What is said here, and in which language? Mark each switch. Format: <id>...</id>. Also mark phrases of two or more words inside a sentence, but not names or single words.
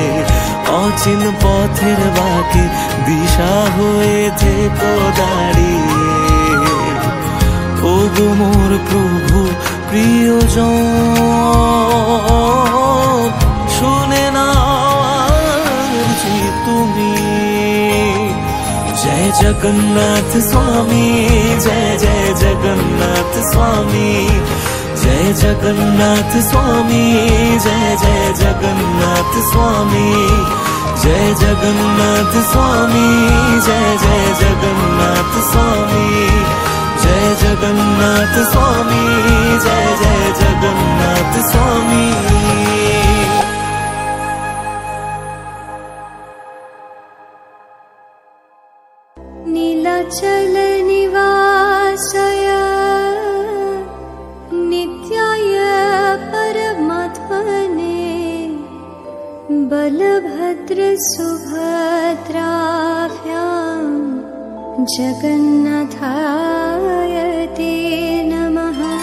<bn>অচিন পথের বাঁকে দিশা হয়ে থেকো দাঁড়িয়ে। ও গো মোর প্রভু প্রিয়জন, শুনে নাও তুমি।</bn> <hi>जय जगन्नाथ स्वामी, जय जय जगन्नाथ स्वामी, जय जगन्नाथ स्वामी, जय जय जगन्नाथ स्वामी, जय जगन्नाथ स्वामी, जय जय जगन्नाथ स्वामी, जय जगन्नाथ स्वामी, जय जय जगन्नाथ स्वामी।</hi> <sa>नीलाचल निवासाय नित्याय परमात्मने, बलभद्र सुभद्राभ्यां जगन्नाथाय ते नमः।</sa>